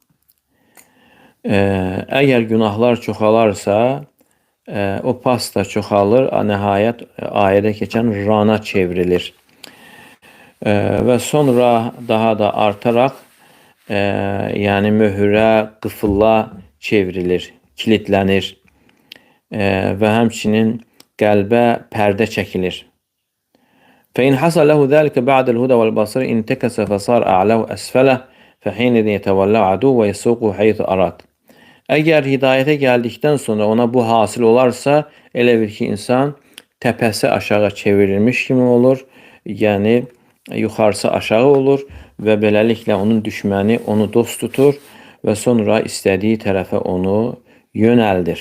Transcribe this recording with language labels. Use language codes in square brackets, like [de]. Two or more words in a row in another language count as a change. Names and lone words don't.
[az] Əgər günahlar çoxalarsa, o pas da çoxalır, nəhayət ayədə keçən rana çevrilir. Və sonra daha da artaraq, yəni möhürə, qıfılla çevrilir, kilitlənir və həmçinin qəlbə pərdə çəkilir. [ar] فإن حصل له ذلك بعد الهدى والبصر انتكس فصار أعلاه أسفله فحينئذ يتولى عدو ويسوقه حيث أراد. [az] Əgər hidayətə gəldikdən sonra ona bu hasil olarsa, elə bir ki, insan təpəsi aşağı çevrilmiş kimi olur, yəni yuxarısı aşağı olur və beləliklə onun düşməni onu dost tutur və sonra istədiyi tərəfə onu yönəldir.